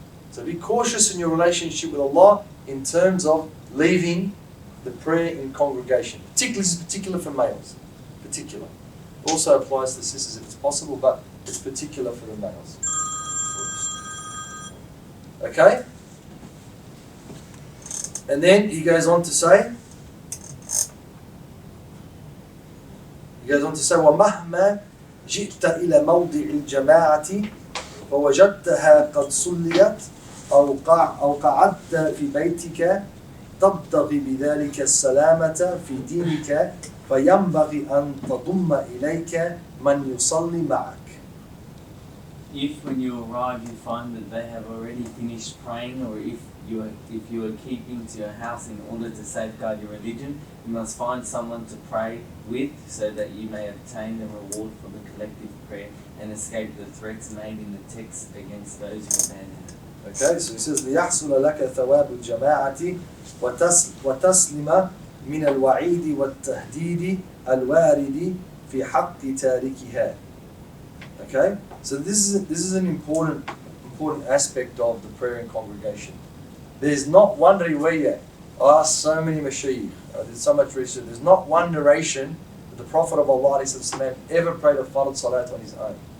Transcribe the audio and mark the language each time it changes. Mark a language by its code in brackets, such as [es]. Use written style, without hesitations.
[en] So be cautious in your relationship with Allah in terms of leaving the prayer in congregation. This is particular for males. Particular. Also applies to sisters if it's possible, but it's particular for the males. Okay? And then he goes on to say, [ar] وَمَهْمَا جِئْتَ إِلَى مَوْضِعِ الْجَمَاعَةِ فَوَجَدْتَهَا قَدْ صُلِّيَتْ أو قعدت في بيتك تبتغي بذلك السلامة في دينك فينبغي أن تضم إليك من يصلي معك. [en] If when you arrive you find that they have already finished praying, or if you are keeping to your house in order to safeguard your religion, you must find someone to pray with so that you may obtain the reward for the collective prayer and escape the threats made in the text against those who abandon it. Okay, so he says, [ar] لِيَحْصُلَ لَكَ ثَوَابُ الْجَمَاعَةِ وَتَسْلِمَ مِنَ الْوَعِيدِ وَالتَّهْدِيدِ الْوَارِدِ فِي حَقِّ تَارِكِهَا. [en] Okay, so this is an important aspect of the prayer in congregation. There's not one riwayah. I asked so many mashayikh, I did so much research. There's not one narration that the Prophet of Allah ever prayed a fard salat on his own.